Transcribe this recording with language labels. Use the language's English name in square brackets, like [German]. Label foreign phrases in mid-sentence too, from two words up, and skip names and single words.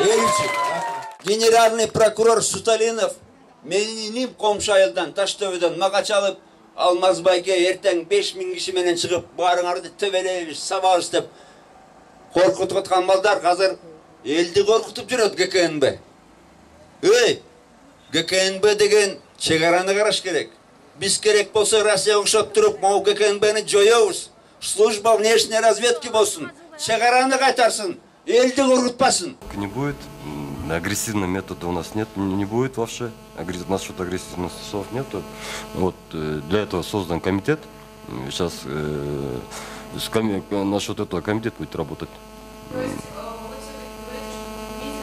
[Russian] Генеральный прокурор [Kyrgyz] Суталинов менин комшу айылдан Таштөбөдөн мага чалып Алмазбайге эртең 5000 киши менен чыгып баарыңарды төбелейбиз, сабабыз деп коркутуп аткан балдар азыр элди коркутуп жүрөт ГКНБ. ГКНБ деген чегараны караш керек. Биз керек болсо Россия окшоп туруп, могу ГКНБни жоёбуз. [Russian] Служба внешней разведки [Kyrgyz] болсун, чегараны кайтарсын, элди коркутпасын. [Russian] Не будет, агрессивного метода у нас нет, не будет вообще. Насчет агрессивных слов нету. Вот для этого создан комитет. Сейчас насчет этого комитет будет работать.